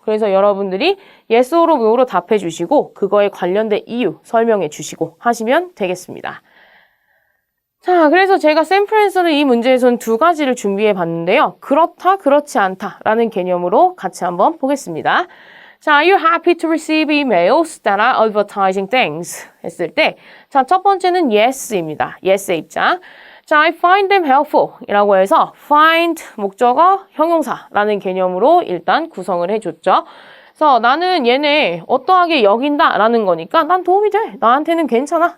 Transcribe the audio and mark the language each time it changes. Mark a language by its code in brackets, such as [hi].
[ko] 그래서 여러분들이 yes or no로 답해 주시고 그거에 관련된 이유 설명해 주시고 하시면 되겠습니다. 자, 그래서 제가 샘플 앤서를 이 문제에서는 두 가지를 준비해 봤는데요. 그렇다, 그렇지 않다 라는 개념으로 같이 한번 보겠습니다. 자, [en] are you happy to receive emails that are advertising things? [ko] 했을 때 자, 첫 번째는 yes입니다. yes의 입장. 자, [en] I find them helpful [ko] 이라고 해서 find 목적어 형용사라는 개념으로 일단 구성을 해줬죠. 그래서 나는 얘네 어떠하게 여긴다 라는 거니까 난 도움이 돼. 나한테는 괜찮아.